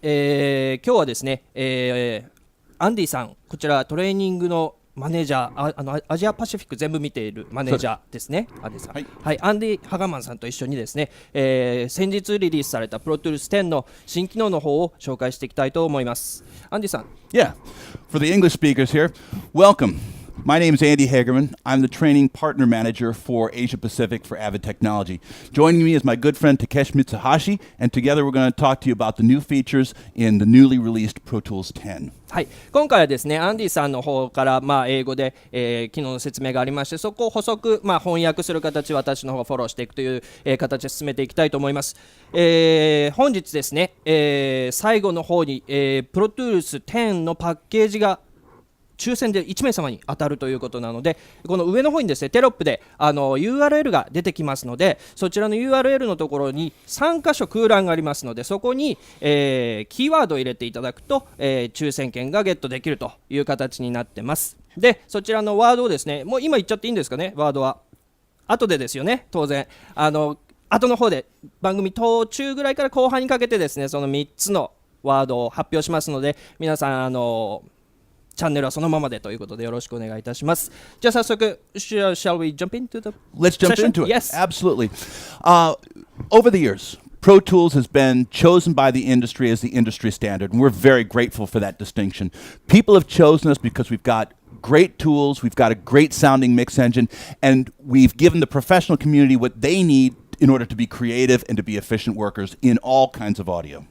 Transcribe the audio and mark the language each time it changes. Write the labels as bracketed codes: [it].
[ja] 今日はですね、アンディさん、こちらトレーニングのマネージャー、アジアパシフィック全部見ているマネージャーですね、アンディさん、はいはい、アンディ・ハガマンさんと一緒にですね、先日リリースされたプロトゥールス10の新機能の方を紹介していきたいと思います。アンディさん。 [en] Yeah, for the English speakers here, welcome. My name is Andy Hagerman. I'm the training partner manager for Asia Pacific for Avid Technology. Joining me is my good friend Takeshi Mitsuhashi, and together we're going to talk to you about the new features in the newly released Pro Tools 10. [ja] はい、今回はですねアンディさんの方から、英語で、機能の説明がありまして、そこを補足、翻訳する形、私の方がフォローしていくという、形で進めていきたいと思います。本日ですね、最後の方に、プロトゥールス10のパッケージが抽選で1名様に当たるということなので、この上の方にですねテロップでURL が出てきますので、そちらの URL のところに3箇所空欄がありますので、そこに、キーワードを入れていただくと、抽選券がゲットできるという形になってます。でそちらのワードをですね、もう今言っちゃっていいんですかね。ワードは後でですよね、当然後の方で番組途中ぐらいから後半にかけてですね、その3つのワードを発表しますので、皆さんチャンネルはそのままでということでよろしくお願いいたします。じゃあ早速、 [en] shall we jump into the Let's jump session? into it. Yes. Absolutely. Over the years, Pro Tools has been chosen by the industry as the industry standard, and we're very grateful for that distinction. People have chosen us because we've got great tools, we've got a great sounding mix engine, and we've given the professional community what they need in order to be creative and to be efficient workers in all kinds of audio.